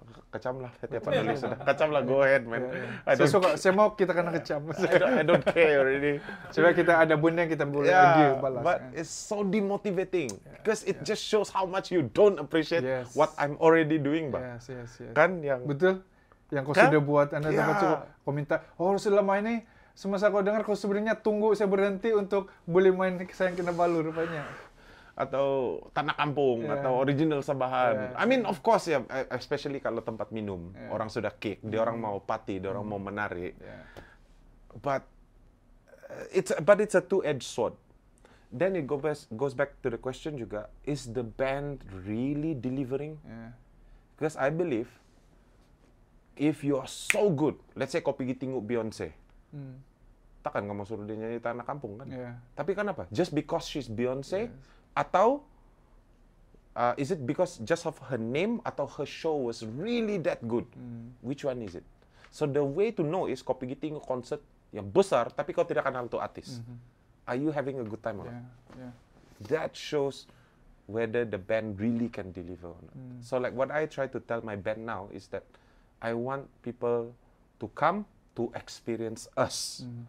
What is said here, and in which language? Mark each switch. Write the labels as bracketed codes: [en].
[ms] Kecam lah setiap penulis sudah. Kecam lah, [en] go ahead man. [ms] Saya mau kita kena kecam. [en] I don't care already. [ms] Sebab kita ada benda yang kita boleh argue balas. [en] But it's so demotivating because it just shows how much you don't appreciate what I'm already doing, bang. Yes. [ms] Kan yang betul. Yang kau sudah buat, Anda dapat cukup komentar. Selama ini semasa kau dengar, kau sebenarnya tunggu saya berhenti untuk boleh main Sayang Kinabalu rupanya. Atau Tanah Kampung, atau Original Sabahan. [en] I mean, of course [ms] ya, especially kalau tempat minum. Orang sudah kick, dia orang mau party, dia orang mau menari. [en] But it's a two-edged sword. Then it goes back to the question juga, is the band really delivering? Because I believe, if you are so good, let's say [ms] kau pergi tengok Beyonce, takkan kamu suruh dia nyanyi Tanah Kampung kan? Tapi kenapa? [en] Just because she's Beyonce, atau is it because just of her name atau her show was really that good? Which one is it? So the way to know is [ms] kau pergi tengok [en] concert [ms] yang besar, tapi kau tidak kenal tuh artis. [en] Are you having a good time or not? Yeah. That shows whether the band really can deliver or not. So like what I try to tell my band now is that I want people to come to experience us.